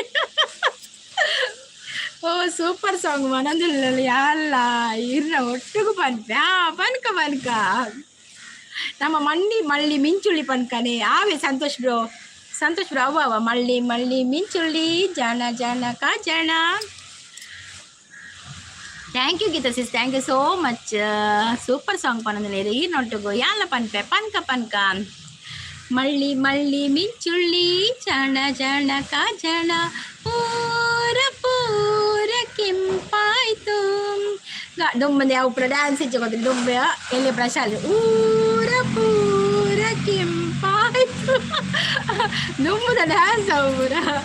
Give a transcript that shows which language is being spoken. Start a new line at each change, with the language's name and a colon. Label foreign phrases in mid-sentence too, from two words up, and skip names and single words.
Tulu: ಓ
English: super song
Tulu: ಮನದಲ್ಲಿ ಎಲ್ಲ ಇರ್ರ ಒಟ್ಟಿಗೂ ಪನ್ಕ ಪನ್ಕ ನಮ್ಮ ಮಳ್ಳಿ ಮಿಂಚುಳ್ಳಿ ಪನ್ಕನೆ ಆವೆ ಸಂತೋಷ್ ಬ್ರೋ ಅವ ಮಳ್ಳಿ ಮಿಂಚುಳ್ಳಿ ಜನ ಜನ ಕಾಜಣ.
English: thank you Geetha sis, thank you so much. super song
Tulu: ಪನ್ನೊಂದುಲ್ಲೇರು ಈ ನೊಟ್ಟುಗು ಯಾಲ ಪನ್ಪೆ ಪನ್ಕ ಮಳ್ಳಿ ಮಿಂಚುಳ್ಳಿ ಜನ ಜನ ಕಾಜಣ ಪೂರ ಪೂರ ಕೆಂಪಾಯ್ತು. ದುಂಬಂದೆ ಅವು ಪುರ ಡ್ಯಾನ್ಸ್ ಇಚ್ಛೆ ದುಂಬೆ ಎಲ್ಲಿ ಪ್ರಶಾಲ್ ಊರ ಪೂರ ಕೆಂಪಾಯ್ತು ದುಂಬದ ಡ್ಯಾನ್ಸ್ ಅವು ಪುರ